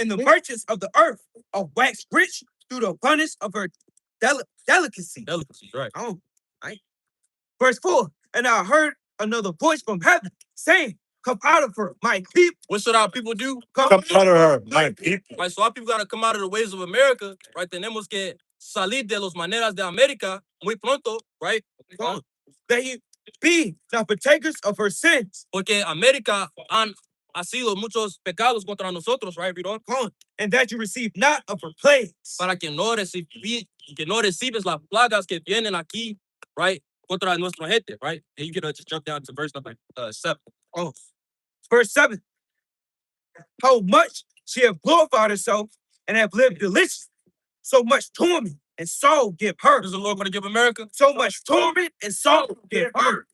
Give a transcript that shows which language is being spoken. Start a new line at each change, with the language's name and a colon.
English: And the merchants of the earth are waxed rich through the abundance of her delicacy. Delicacy, right? Verse 4, and I heard another voice from heaven saying, come out of her, my people. What should our people do? Come out of her, my people. Right, so our people gotta come out of the ways of America, right?
Spanish: Tenemos que salir de los maneras de América muy pronto, right?
English: They be not partakers of her sins.
Spanish: Porque América ha sido muchos pecados contra nosotros, right?
English: Read on. And that you receive not of her plagues.
Spanish: Para que no recibes las plagas que vienen aquí, right? Contra nuestra gente, right?
English: And you can just jump down to verse number 7. Verse 7. How much she have glorified herself and have lived delicious. So much torment and sorrow give her. Is the Lord going to give America? So much torment and sorrow give her.